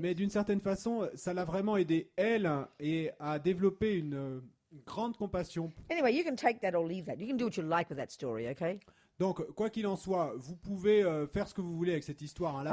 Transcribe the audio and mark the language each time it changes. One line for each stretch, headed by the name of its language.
French: Mais d'une certaine façon, ça l'a vraiment aidé, elle, et à développer Une grande compassion.
English: Anyway, you can take that or leave that. You can do what you like with that story, okay?
French: Donc, quoi qu'il en soit, vous pouvez faire ce que vous voulez avec cette histoire, hein, la